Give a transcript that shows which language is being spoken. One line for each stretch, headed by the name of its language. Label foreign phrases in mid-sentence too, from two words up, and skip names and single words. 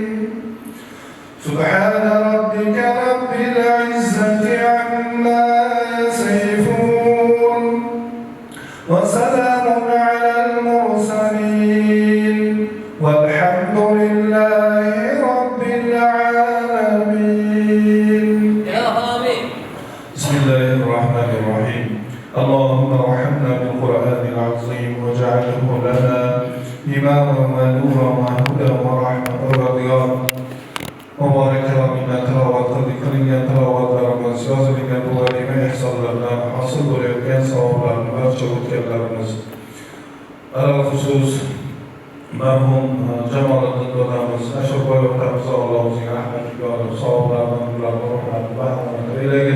Arabic: سبحان ربك رب العزة عما يصفون وسلام على المرسلين والحمد لله رب العالمين. يا آمين. بسم الله الرحمن الرحيم. اللهم ارحمنا بالقرآن العظيم واجعله لنا إماما ونورا وهدى ورحمة ورضيان.
Uzbek: Mübarek Rabbime tilavat qildik, qilingan tilovatlarimiz, yozilgan duolima ihsonlardan hosil bo'layotgan savoblarni barcha o'tganlarimiz
Arabic: على الخصوص
Uzbek: marhum Jamoliddin dadamiz, Ashurboy otamiz Alloh o'ziga rahmatiga olib, savoblardan ularni ruhlarini bahramand aylagin.